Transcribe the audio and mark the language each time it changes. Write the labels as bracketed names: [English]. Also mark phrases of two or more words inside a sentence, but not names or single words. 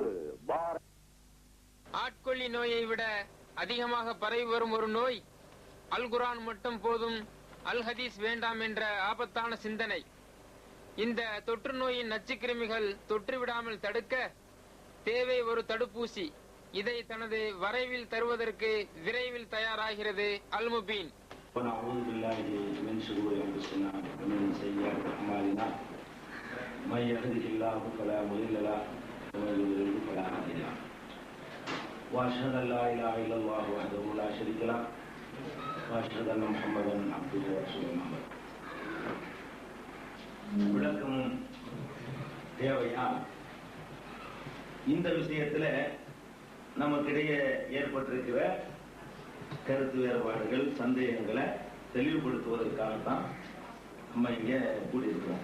[Tamil] ஆட்கொள்ளி நோயை விட அதிகமாக பரவி வரும் ஒரு நோய் அல் குர்ஆன் மட்டும் போதும், அல் ஹதீஸ் வேண்டாம் என்ற ஆபத்தான சிந்தனை. இந்த தொற்று நோயின் நச்சுக்கிருமிகள் தொற்றுவிடாமல் தடுக்க தேவை ஒரு தடுப்பூசி. இதை தனது வரைவில் தருவதற்கு விரைவில் தயாராகிறது அல் முபீன். [Arabic] ونعوذ بالله من شرور انفسنا ومن سيئات اعمالنا من يهده الله فلا مضل له ومن يضلل فلا هادي له واشهد ان لا اله الا الله وحده لا شريك له واشهد ان محمدا عبده ورسوله. [Tamil] விளக்கம் தேவையா? இந்த விஷயத்துல நமக்கிடையே ஏற்பட்டிருக்கிற கருத்து வேறுபாடுகள், சந்தேகங்களை தெளிவுபடுத்துவதற்காகத்தான் நம்ம இங்க கூடியிருக்கிறோம்.